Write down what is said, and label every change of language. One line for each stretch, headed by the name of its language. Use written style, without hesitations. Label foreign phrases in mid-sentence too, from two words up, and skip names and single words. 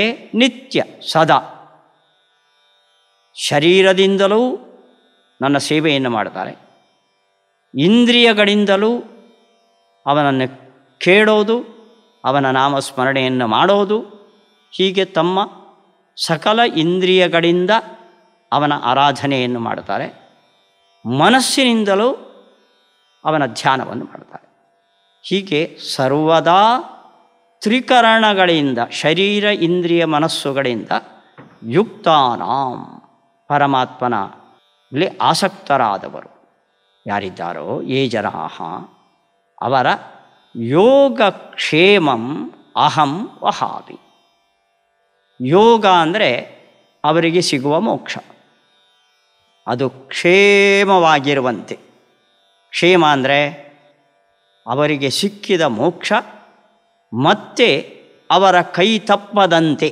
Kannada: ನಿತ್ಯ ಸದಾ ಶರೀರದಿಂದಲೂ ನನ್ನ ಸೇವೆಯನ್ನು ಮಾಡ್ತಾರೆ, ಇಂದ್ರಿಯಗಳಿಂದಲೂ ಅವನನ್ನು ಕೇಳೋದು, ಅವನ ನಾಮಸ್ಮರಣೆಯನ್ನು ಮಾಡೋದು, ಹೀಗೆ ತಮ್ಮ ಸಕಲ ಇಂದ್ರಿಯಗಳಿಂದ ಅವನ ಆರಾಧನೆಯನ್ನು ಮಾಡ್ತಾರೆ, ಮನಸ್ಸಿನಿಂದಲೂ ಅವನ ಧ್ಯಾನವನ್ನು ಮಾಡ್ತಾರೆ. ಹೀಗೆ ಸರ್ವದಾ ತ್ರಿಕರಣಗಳಿಂದ ಶರೀರ ಇಂದ್ರಿಯ ಮನಸ್ಸುಗಳಿಂದ ಯುಕ್ತಾನಾಂ ಪರಮಾತ್ಮನಲ್ಲಿ ಆಸಕ್ತರಾದವರು ಯಾರಿದ್ದಾರೋ
Sanskrit: ಯೇ ಜನಾಃ
Kannada: ಅವರ
Sanskrit: ಯೋಗಕ್ಷೇಮಂ ಅಹಂ ವಹಾಮಿ.
Kannada: ಯೋಗ ಅಂದರೆ ಅವರಿಗೆ ಸಿಗುವ ಮೋಕ್ಷ, ಅದು ಕ್ಷೇಮವಾಗಿರುವಂತೆ. ಕ್ಷೇಮ ಅಂದರೆ ಅವರಿಗೆ ಸಿಕ್ಕಿದ ಮೋಕ್ಷ ಮತ್ತೆ ಅವರ ಕೈ ತಪ್ಪದಂತೆ.